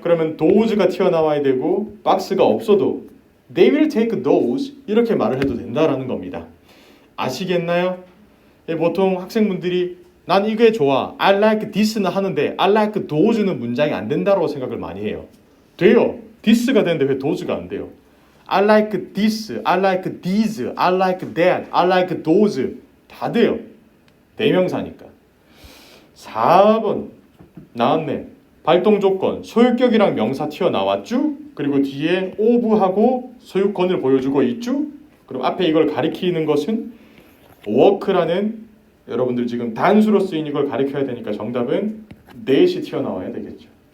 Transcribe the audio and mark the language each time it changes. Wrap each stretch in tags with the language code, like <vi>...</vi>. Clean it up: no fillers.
<ko>그러면 those가 튀어나와야 되고 box가 없어도</ko> <en>they will take those.</en> <ko>이렇게 말을 해도 된다라는 겁니다. 아시겠나요? 보통 학생분들이 난 이게 좋아,</ko> <en>I like this</en> <ko>는 하는데</ko> <en>I like those</en> <ko>는 문장이 안 된다고 생각을 많이 해요. 돼요. this가 되는데 왜 those가 안 돼요?</ko> <en>I like this, I like these, I like that, I like those</en> <ko>다 돼요. 대명사니까. 4번 나왔네. 발동 조건 소유격이랑 명사 튀어나왔죠? 그리고 뒤에 of하고 소유권을 보여주고 있죠? 그럼 앞에 이걸 가리키는 것은 work라는 여러분들 지금 단수로 쓰인 이걸 가리켜야 되니까 정답은 that이 튀어나와야 되겠죠.</ko>